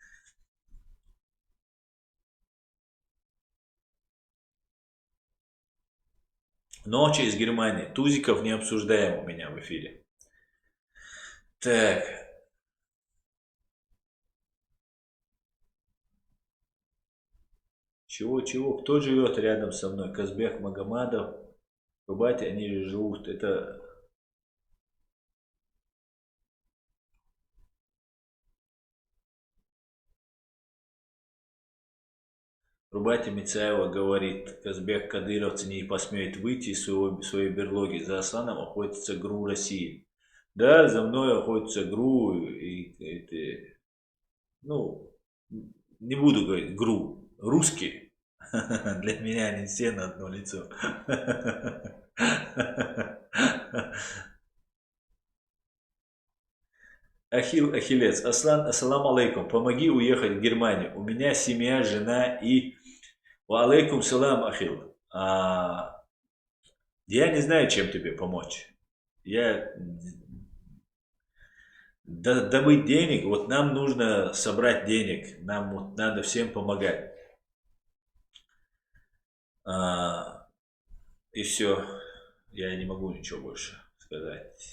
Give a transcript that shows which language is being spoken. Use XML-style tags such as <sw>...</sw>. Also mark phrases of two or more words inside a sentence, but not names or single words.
<ru>Ночи из Германии. Тузиков не обсуждаем у меня в эфире. Так. Чего? Кто живет рядом со мной? Казбек Магомадов. Бабати, они же живут. Это... Рубати Мицаева говорит, Казбек кадыровцы не посмеют выйти из своей берлоги. За Асланом охотится ГРУ России. Да, за мной охотится ГРУ. Не буду говорить ГРУ. Русские. Для меня они все на одно лицо. Ахиллес.</ru> <ar>Аслан, السلام عليكم.</ar> <ru>Помоги уехать в Германию. У меня семья, жена и...</ru> <ar>وعليكم السلام, Ахилл.</ar> <ru>Я не знаю, чем тебе помочь. Добыть денег, вот нам нужно собрать денег, нам вот надо всем помогать. И все, я не могу ничего больше сказать.</ru>